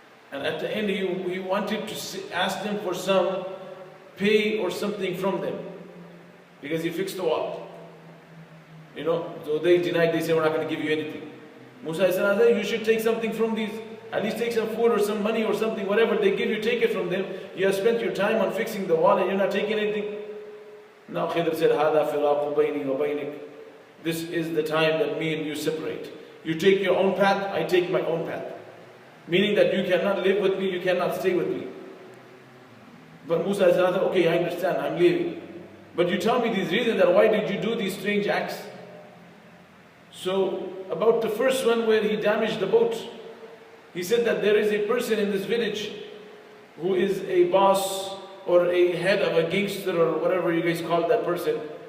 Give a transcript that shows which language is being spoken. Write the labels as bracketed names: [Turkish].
[English] And at the end, he wanted to ask them for some pay or something from them, because he fixed the wall. So they denied. They said, we're not going to give you anything. Musa said, you should take something from these. At least take some food or some money or something, whatever they give you, take it from them. You have spent your time on fixing the wall and you're not taking anything. Now Khidr said, [Arabic] هَذَا فِرَاقُ بَيْنِي وَبَيْنِكَ. [English] This is the time that me and you separate. You take your own path, I take my own path. Meaning that you cannot live with me, you cannot stay with me. But Musa said, okay, I understand, I'm leaving. But you tell me these reasons that why did you do these strange acts? So about the first one where he damaged the boat, he said that there is a person in this village who is a boss or a head of a gangster or whatever you guys call that person.